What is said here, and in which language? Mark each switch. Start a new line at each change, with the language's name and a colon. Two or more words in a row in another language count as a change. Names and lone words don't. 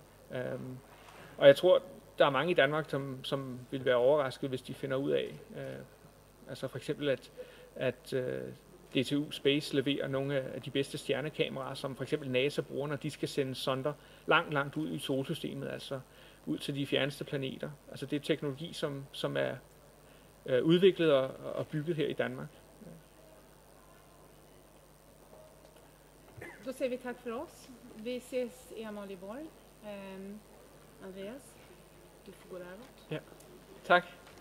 Danish: Og jeg tror, der er mange i Danmark, som vil være overrasket, hvis de finder ud af, altså for eksempel, at DTU Space leverer nogle af de bedste stjernekameraer, som for eksempel NASA bruger, når de skal sende sonder langt, langt ud i solsystemet, altså ud til de fjerneste planeter. Altså det er teknologi, som er udviklet og bygget her i Danmark.
Swedish: Då säger vi tack för oss. Vi ses i Amalienborg. Andreas, du får gå däråt.
Danish: Ja, tak.